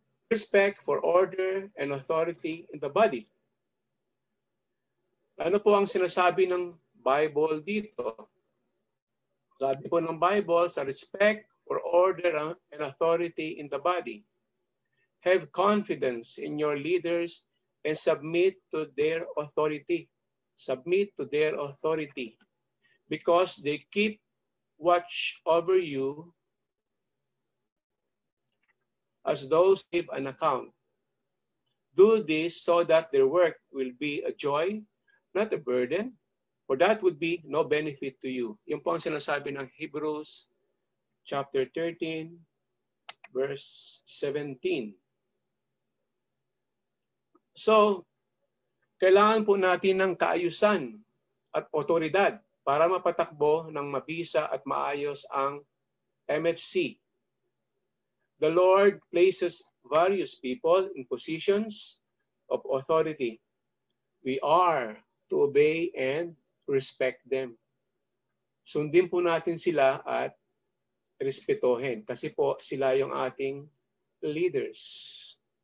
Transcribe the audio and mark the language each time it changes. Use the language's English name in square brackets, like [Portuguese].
[English] Respect for order and authority in the body. [Filipino] Ano po ang sinasabi ng Bible dito? Sabi po ng Bible, sa [English] respect for order and authority in the body. Have confidence in your leaders and submit to their authority. Submit to their authority because they keep watch over you as those give an account. Do this so that their work will be a joy, not a burden, for that would be no benefit to you. [Filipino] Yung po ang sinasabi ng Hebrews chapter 13, verse 17. So, kailangan po natin ng kaayusan at otoridad para mapatakbo ng mabisa at maayos ang MFC. [English] The Lord places various people in positions of authority. We are to obey and respect them. [Filipino] Sundin po natin sila at respetohin kasi po sila yung ating leaders.